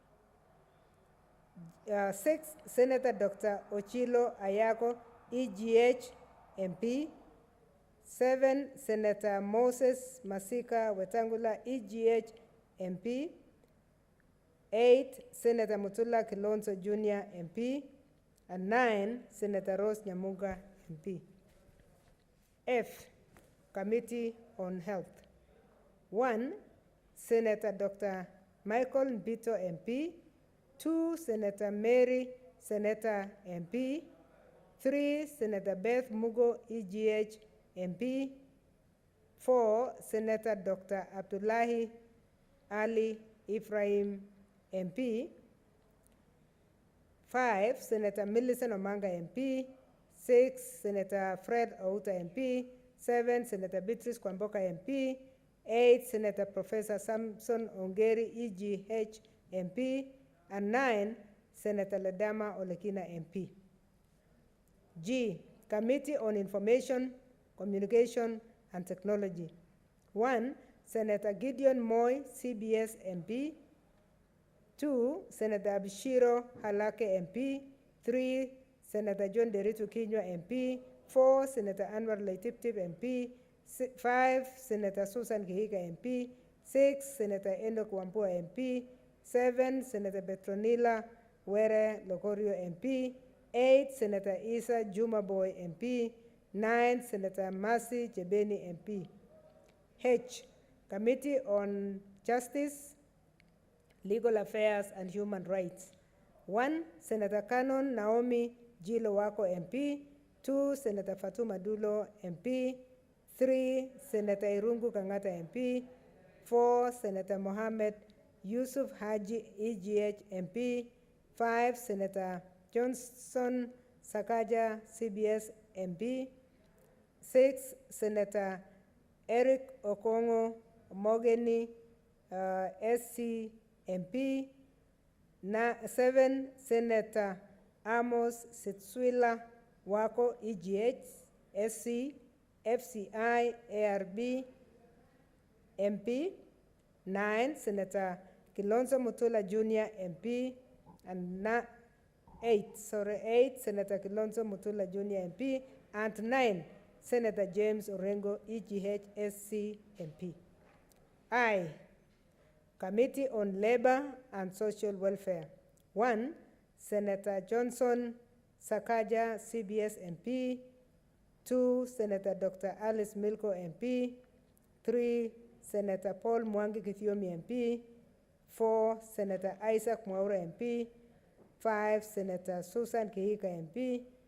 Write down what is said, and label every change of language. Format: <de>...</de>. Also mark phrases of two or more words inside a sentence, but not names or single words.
<en>6, Senator Dr. Ochilo Ayago, EGH MP. 7, Senator Moses Masika Wetangula, EGH MP. 8, Senator Mutula Kilonzo Jr. MP. And 9, Senator Rose Nyamunga MP. F, Committee on Health. 1, Senator Dr. Michael Mbito MP. 2, Senator Mary Seneta MP. 3, Senator Beth Mugo, EGH MP. 4, Senator Dr. Abdullahi Ali Ephraim MP. 5, Senator Millicent Omanga MP. 6, Senator Fred Outa MP. 7, Senator Beatrice Kwamboka MP. 8, Senator Professor Samson Ongeri, EGH MP. And 9, Senator Ledama Olekina MP. G, Committee on Information, Communication, and Technology. 1, Senator Gideon Moy, CBS MP. 2, Senator Abishiro Halake MP. 3, Senator John Deritu Kinywa MP. 4, Senator Anwar Laitiptip MP. 5, Senator Susan Kihiga MP. 6, Senator Enoch Wambua MP. 7, Senator Petronila Were Lokorio MP. 8, Senator Isa Jumaboy MP. 9, Senator Mercy Jebeni MP. H, Committee on Justice, Legal Affairs, and Human Rights. 1, Senator Canon Naomi Jilo Wako MP. 2, Senator Fatuma Dulo MP. 3, Senator Irungu Kangata MP. 4, Senator Mohammed Yusuf Haji EGH MP. 5, Senator Johnson Sakaja CBS MP. 6, Senator Eric Okongo Mogeni SC MP. 7, Senator Amos Sitswila Wako EGH SC FCI ARB MP. 9, Senator Kilonzo Mutula Jr. MP. And 8, Senator Kilonzo Mutula Jr. MP. And 9, Senator James Orengo EGH SC MP. I, Committee on Labor and Social Welfare. 1, Senator Johnson Sakaja CBS MP. 2, Senator Dr. Alice Milko MP. 3, Senator Paul Mwangi Githiomi MP. 4, Senator Isaac Mwaura MP. 5, Senator Susan Kihika MP.</en>